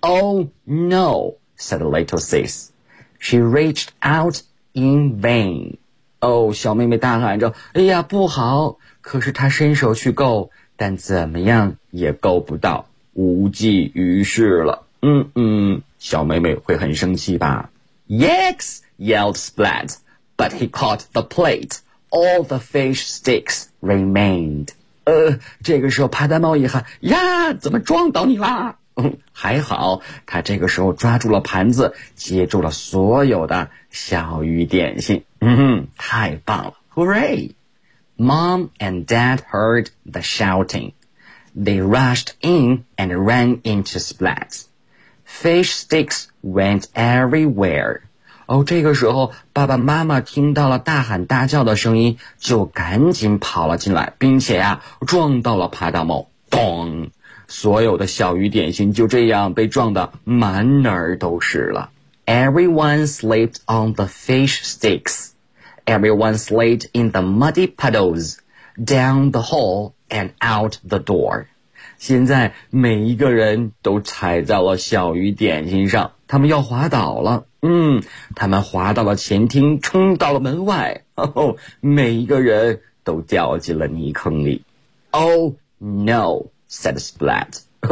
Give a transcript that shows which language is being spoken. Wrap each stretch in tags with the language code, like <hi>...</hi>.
<en>Oh no, said Little Sis. She reached out in vain.</en> <zh>小妹妹大喊着，哎呀不好，可是她伸手去够，但怎么样也够不到，无济于事了。小妹妹会很生气吧。</zh> <en>Yikes, yelled Splat, but he caught the plate. All the fish sticks remained.</en> <zh>这个时候帕达猫一喊，呀怎么撞到你啦。还好他这个时候抓住了盘子，接住了所有的小鱼点心。太棒了，</zh> <en>Hooray! Mom and Dad heard the shouting. They rushed in and ran into Splat. Fish sticks went everywhere.</en> <zh>这个时候爸爸妈妈听到了大喊大叫的声音，就赶紧跑了进来，并且撞到了爬大猫。咚，所有的小鱼点心就这样被撞得满哪儿都是了。</zh> <en>Everyone slipped on the fish sticks. Everyone slid in the muddy puddles, down the hall and out the door.</en> <zh>现在每一个人都踩在了小鱼点心上，他们要滑倒了。他们滑到了前厅，冲到了门外。每一个人都掉进了泥坑里。</zh> <en>Oh, no. said Splat.</en>